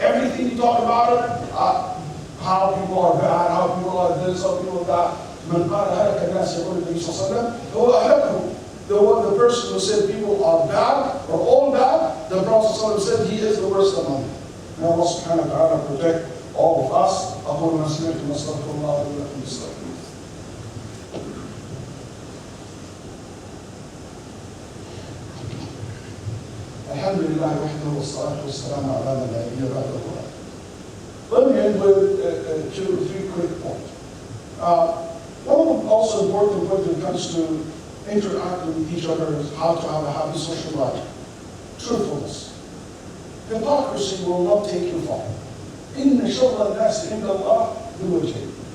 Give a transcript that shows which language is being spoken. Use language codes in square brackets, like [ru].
[en] Everything you talk about it, how people are bad, how people are this, how people are that. [ar] من قال هلك الناس يقول النبي صلى الله عليه وسلم هو أهلكهم. [en] the person who said people are bad or all bad, the Prophet ﷺ said he is the worst among them. May Allah subhanahu wa ta'ala protect all of us. [ar] أقول ما سمعتم واستغفر الله لي ولكم استغفروه. الحمد لله وحده والصلاة والسلام على من لا نبي بعده. [en] Let me end with 2 or 3 quick points. One of the also important points when it comes to interacting with each other is how to have a happy social life. Truthfulness. Hypocrisy will not take you far. [ar] إِنَّ شَرَّ النَّاسِ عِنْدَ اللَّهِ ذُو وَجْهَيْنِ.